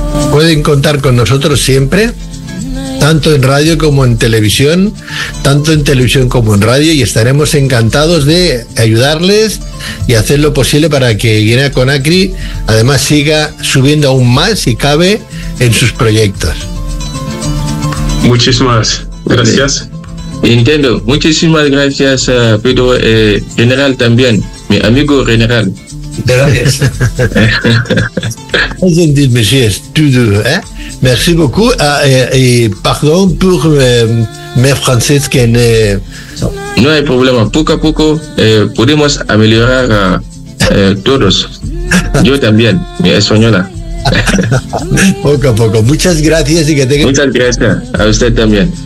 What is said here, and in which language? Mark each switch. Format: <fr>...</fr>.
<es>Pueden contar con nosotros siempre, tanto en radio como en televisión, tanto en televisión como en radio, y estaremos encantados de ayudarles y hacer lo posible para que Guinea Conakry además siga subiendo aún más si cabe en sus proyectos. Muchísimas gracias. Entiendo. Muchísimas gracias, Pedro. General también, mi amigo general. Gracias.</es> <fr>Je dis, messieurs, tout doux, hein? Merci beaucoup. Et pardon pour mes français qui ne.</fr> <es>No hay problema. Poco a poco podemos mejorar todos. Yo también, mi española. Poco a poco. Muchas gracias y que tengas. Muchas gracias a usted también.</es>